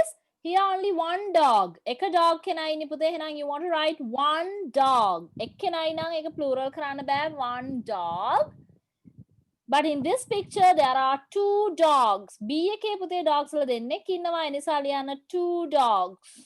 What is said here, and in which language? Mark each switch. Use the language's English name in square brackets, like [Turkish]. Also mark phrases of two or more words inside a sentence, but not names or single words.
[English] Here only 1 dog. [Sinhala] එක dog කෙනයි ඉන්නේ පුතේ. [English] එහෙනම් you want to write 1 dog. [Sinhala] එක කෙනයි නම් ඒක plural කරන්න බෑ 1 dog. [English] But in this picture there are 2 dogs. [Sinhala] B එකේ පුතේ dogs වල දෙන්නෙක් ඉන්නවා. ඒ නිසා ලියන්න 2 dogs.